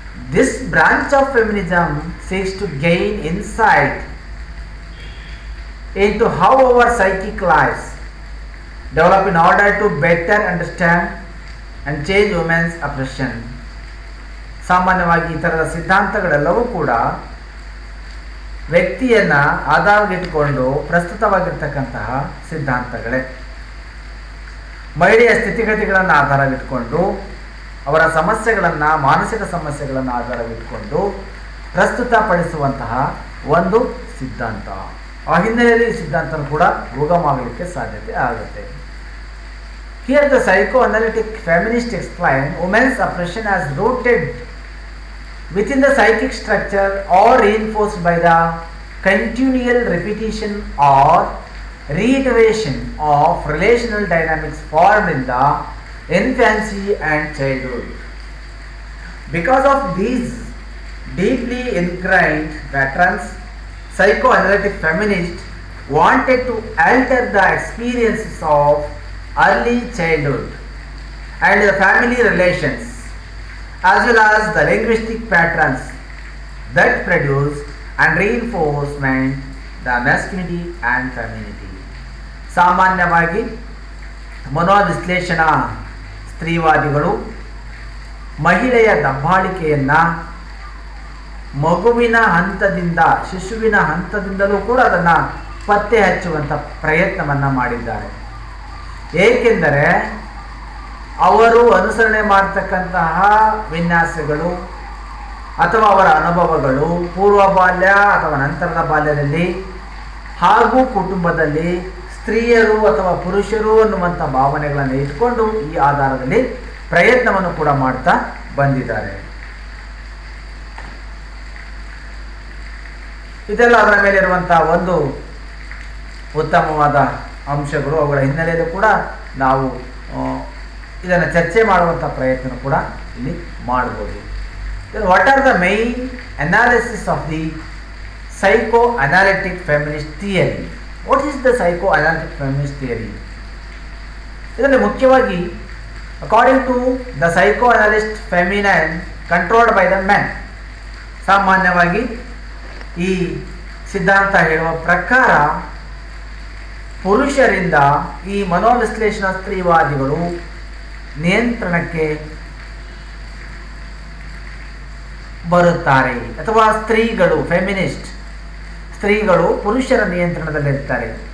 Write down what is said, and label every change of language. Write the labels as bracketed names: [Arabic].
[English] This branch of feminism seeks to gain insight into how our psychic lives develop in order to better understand and change women's oppression. [Kannada] ಸಾಮಾನ್ಯವಾಗಿ ಈ ಥರದ ಸಿದ್ಧಾಂತಗಳೆಲ್ಲವೂ ಕೂಡ ವ್ಯಕ್ತಿಯನ್ನು ಆಧಾರವಾಗಿಟ್ಟುಕೊಂಡು ಪ್ರಸ್ತುತವಾಗಿರ್ತಕ್ಕಂತಹ ಸಿದ್ಧಾಂತಗಳೇ. ಮಹಿಳೆಯ ಸ್ಥಿತಿಗತಿಗಳನ್ನು ಆಧಾರವಿಟ್ಕೊಂಡು, ಅವರ ಸಮಸ್ಯೆಗಳನ್ನು, ಮಾನಸಿಕ ಸಮಸ್ಯೆಗಳನ್ನು ಆಧಾರವಿಟ್ಕೊಂಡು ಪ್ರಸ್ತುತಪಡಿಸುವಂತಹ ಒಂದು ಸಿದ್ಧಾಂತ. ಆ ಹಿನ್ನೆಲೆಯಲ್ಲಿ ಈ ಸಿದ್ಧಾಂತ ಕೂಡ ಉಗಮವಾಗಲಿಕ್ಕೆ ಸಾಧ್ಯತೆ ಆಗುತ್ತೆ. [English] Here the psychoanalytic feminist explain women's oppression as rooted within the psychic structure or reinforced by the continual repetition or reiteration of relational dynamics formed in the infancy and childhood. Because of these deeply ingrained patterns, psychoanalytic feminists wanted to alter the experiences of early childhood and the family relations, as well as the linguistic patterns that produce and reinforcement the masculinity and femininity. [Kannada] ಸಾಮಾನ್ಯವಾಗಿ ಮನೋವಿಶ್ಲೇಷಣಾ ಸ್ತ್ರೀವಾದಿಗಳು ಮಹಿಳೆಯ ದಬ್ಬಾಳಿಕೆಯನ್ನು ಮಗುವಿನ ಹಂತದಿಂದ, ಶಿಶುವಿನ ಹಂತದಿಂದಲೂ ಕೂಡ ಅದನ್ನು ಪತ್ತೆ ಹಚ್ಚುವಂಥ ಪ್ರಯತ್ನವನ್ನು ಮಾಡಿದ್ದಾರೆ. ಏಕೆಂದರೆ ಅವರು ಅನುಸರಣೆ ಮಾಡ್ತಕ್ಕಂತಹ ವಿನ್ಯಾಸಗಳು ಅಥವಾ ಅವರ ಅನುಭವಗಳು ಪೂರ್ವ ಬಾಲ್ಯ ಅಥವಾ ನಂತರದ ಬಾಲ್ಯದಲ್ಲಿ ಹಾಗೂ ಕುಟುಂಬದಲ್ಲಿ ಸ್ತ್ರೀಯರು ಅಥವಾ ಪುರುಷರು ಅನ್ನುವಂಥ ಭಾವನೆಗಳನ್ನು ಇಟ್ಕೊಂಡು ಈ ಆಧಾರದಲ್ಲಿ ಪ್ರಯತ್ನವನ್ನು ಕೂಡ ಮಾಡ್ತಾ ಬಂದಿದ್ದಾರೆ. ಇದೆಲ್ಲ ಅದರ ಮೇಲೆ ಇರುವಂಥ ಒಂದು ಉತ್ತಮವಾದ ಅಂಶಗಳು. ಅವುಗಳ ಹಿನ್ನೆಲೆಯಲ್ಲೂ ಕೂಡ ನಾವು ಇದನ್ನು ಚರ್ಚೆ ಮಾಡುವಂಥ ಪ್ರಯತ್ನ ಕೂಡ ಇಲ್ಲಿ ಮಾಡ್ಬೋದು. [English] What are the main analysis of the psychoanalytic feminist theory? What is the psychoanalytic feminist theory? [Kannada] ಇದರಲ್ಲಿ ಮುಖ್ಯವಾಗಿ [English] according to the psychoanalyst feminine controlled by the men, [Kannada] ಸಾಮಾನ್ಯವಾಗಿ ಈ ಸಿದ್ಧಾಂತ ಹೇಳುವ ಪ್ರಕಾರ ಪುರುಷರಿಂದ ಈ ಮನೋವಿಶ್ಲೇಷಣಾ ಸ್ತ್ರೀವಾದಿಗಳು ನಿಯಂತ್ರಣಕ್ಕೆ ಬರುತ್ತಾರೆ, ಅಥವಾ ಸ್ತ್ರೀಗಳು, ಫೆಮಿನಿಸ್ಟ್ ಸ್ತ್ರೀಗಳು ಪುರುಷರ ನಿಯಂತ್ರಣದಲ್ಲಿರ್ತಾರೆ.